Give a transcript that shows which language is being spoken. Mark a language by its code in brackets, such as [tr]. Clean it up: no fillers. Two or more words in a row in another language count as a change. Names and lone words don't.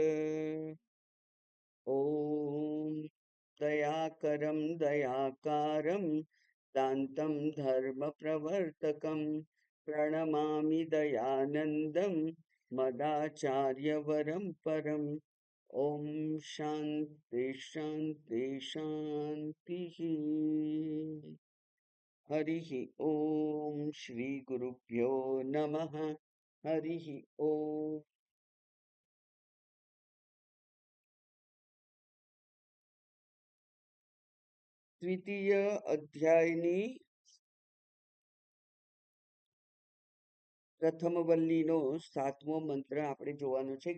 [sa] ॐ दयाकरं दयाकारं दान्तं धर्मप्रवर्तकं प्रणमामि दयानन्दं मदाचार्यवरं परम्। ॐ शान्ति शान्ति शान्तिः। हरिः ॐ श्रीगुरुभ्यो नमः। हरिः ॐ। [gu] દ્વિતીય અધ્યાયની પ્રથમ વલ્લીનો 7મો મંત્ર આપણે જોવાનો છે.